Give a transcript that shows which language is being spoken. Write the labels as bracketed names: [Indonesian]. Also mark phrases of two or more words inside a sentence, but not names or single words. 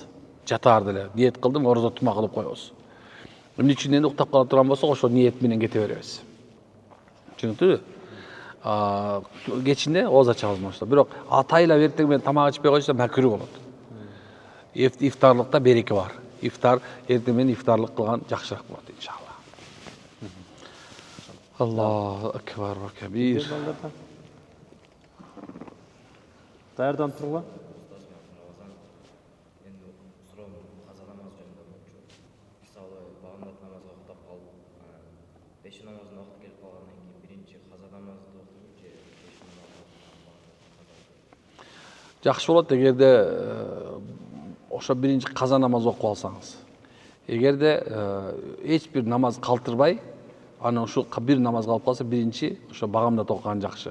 [Kyrgyz] Жатаар деле ниет кылдым, орозо тума кылып коебуз. Эмне үчүн энди уктап кала турган болсок, ошол ниет менен кете беребиз. Түшүндүңбү? Кечинде ооз ачабыз машалла. Бирок атайлап эртең менен тамак ичпей койсо макруу болот. Ифтарлыкта береке бар. Ифтар эртең менен ифтарлык кылган жакшыраак болот иншалла. [Arabic] الله أكبر وكبير. [Kyrgyz] Даярданып тургула? [Kazakh] Енді сұрауым қаза намаз жөнінде болчу. [Kyrgyz] Мисалы багындат намазга уктап калып, беши намазына убакыт келип калгандан кийин биринчи каза намазды окуйбу же беши намазды окуйбу? Жакшы болот эгерде ошо биринчи каза намаз окуп алсаңыз. Эгерде эч бир намаз калтырбай, анан ушу бир намаз калып калса, биринчи ошо багамдат окуган жакшы.